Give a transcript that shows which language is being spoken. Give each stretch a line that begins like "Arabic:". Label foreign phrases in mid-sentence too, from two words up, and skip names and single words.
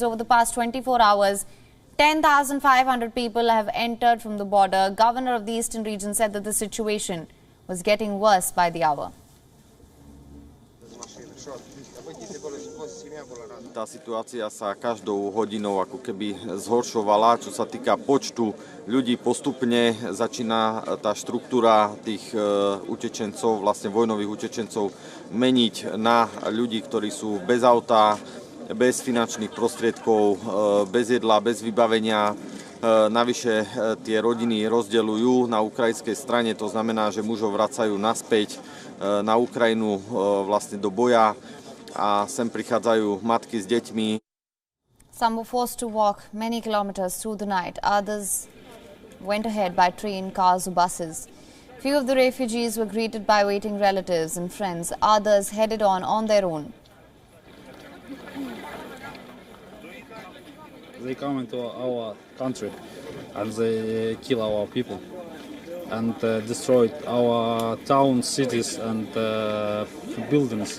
English: Over the past 24 hours, 10,500 people have entered from the border. Governor of the eastern region said that the situation was getting worse by the hour.
Slovak: Tá situácia sa každou hodinou ako keby zhoršovala, čo sa týka počtu ľudí. Postupne začína tá štruktúra tých utečencov, vlastne vojnových utečencov, meniť na ľudí, ktorí sú bez auta, bez finančných prostriedkov, bez jedla, bez vybavenia. Navyše tie rodiny rozdeľujú na ukrajinskej strane, to znamená, že mužov vracajú naspäť na Ukrajinu vlastne do boja. A sem prichádzajú matky s deťmi.
English: Some were forced to walk many kilometers through the night. Others went ahead by train, cars or buses. Few of the refugees were greeted by waiting relatives and friends. Others headed on their own. They come into our country and they kill our people and destroyed our towns, cities and buildings.